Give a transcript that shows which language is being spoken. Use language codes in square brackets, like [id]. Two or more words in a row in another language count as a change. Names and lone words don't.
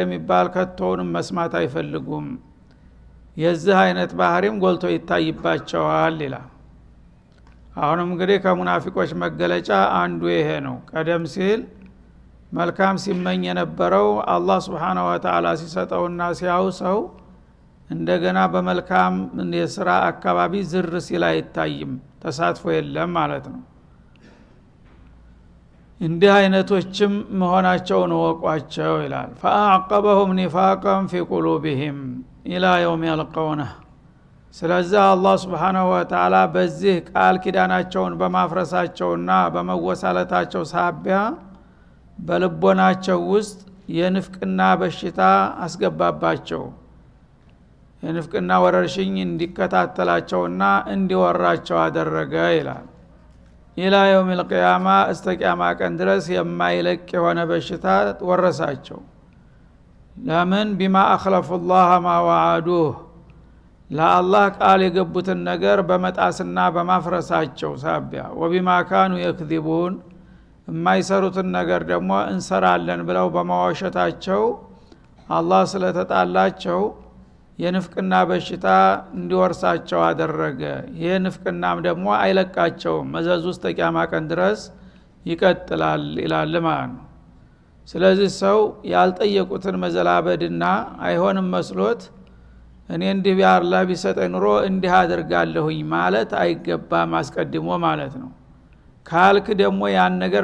[am] የሚባል ከቶውንም መስማት አይፈልጉም። የዚህ አይነት ባህሪም ጎልቶ ይታይባቸዋል ይላል። አሁንም እንግዲህ ከሙናፊቆች መገለጫ አንዱ ይሄ ነው። ቀደም ሲል መልካም ሲመኝ የነበረው አላህ [ar] سبحانه وتعالى [am] ሲሰጠውና ሲያውሰው እንደገና በመልካም የሥራ አካባቢ ዝር ሲል አይታይም፣ ተሳትፎ የለም ማለት ነው። እንዲህ አይነቶችም መሆናቸውን ወቋቸው ይላል። [ar] فأعقبهم نفاقا في قلوبهم إلى يوم يلقونه [am] ስለዚህ አላህ [ar] سبحانه وتعالى [am] በዚህ ቃል ኪዳናቸውን በማፍረሳቸውና በመወሳለታቸው ሳቢያ በልቦናቸው ውስጥ የንፍቅና በሽታ አስገባባቸው። የንፍቅና ወረርሽኝ እንዲከታተላቸውና እንዲወራቸው አደረገ ይላል። [ar] إلى يوم القيامة [am] እስከቂያማ ቀን ድረስ የማይለቅ የሆነ በሽታ ወረሳቸው። ለምን [ar] بما أخلف الله ما وعدوه [am] ለአላህ ቃል የገቡትን ነገር በመጣስና በማፍረሳቸው ሳቢያ [ar] وبما كانوا يكذبون [am] የማይሰሩትን ነገር ደግሞ እንሰራለን ብለው በማዋሸታቸው አላህ ስለተጣላቸው የንፍቅና በሽታ እንዲወርሳቸው አደረገ። ይሄ ንፍቅናም ደግሞ አይለቃቸውም፣ መዘዙ እስከ ቂያማ ቀን ድረስ ይቀጥላል ይላል ማለት ነው። ስለዚህ ሰው ያልጠየቁትን መዘላበድና አይሆንም መስሎት እኔ እንዲህ ቢያርላ ቢሰጠኝ ኑሮ እንዲህ አደርጋለሁኝ ማለት አይገባም፣ አስቀድሞ ማለት ነው። ካልክ ደግሞ ያን ነገር